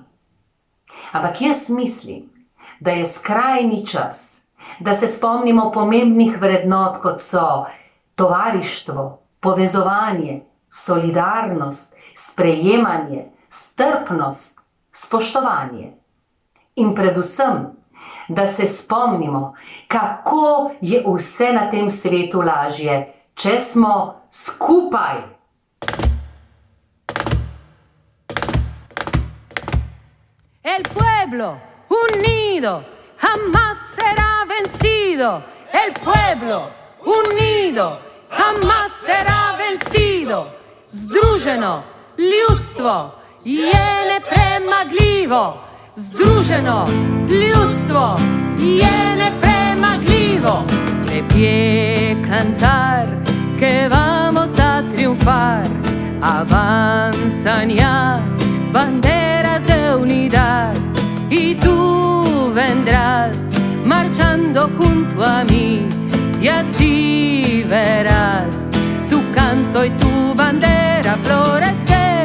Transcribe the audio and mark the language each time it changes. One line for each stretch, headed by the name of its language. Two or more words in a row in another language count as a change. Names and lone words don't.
Slovenian: Ampak jaz mislim, da je skrajni čas, da se spomnimo pomembnih vrednot, kot so tovarištvo, povezovanje, solidarnost, sprejemanje, strpnost, spoštovanje. In predvsem, da se spomnimo, kako je vse na tem svetu lažje, če smo skupaj.
Spanish: El pueblo unido jamás será vencido. El pueblo unido jamás será vencido.
Slovenian: Združeno ljudstvo je nepremagljivo. Združeno ljudstvo je nepremagljivo.
Spanish: De pie cantar que vamos a triunfar. Avanzan ya banderas de unidad y tú vendrás marchando junto a mí y así verás tu canto y tu bandera florecer.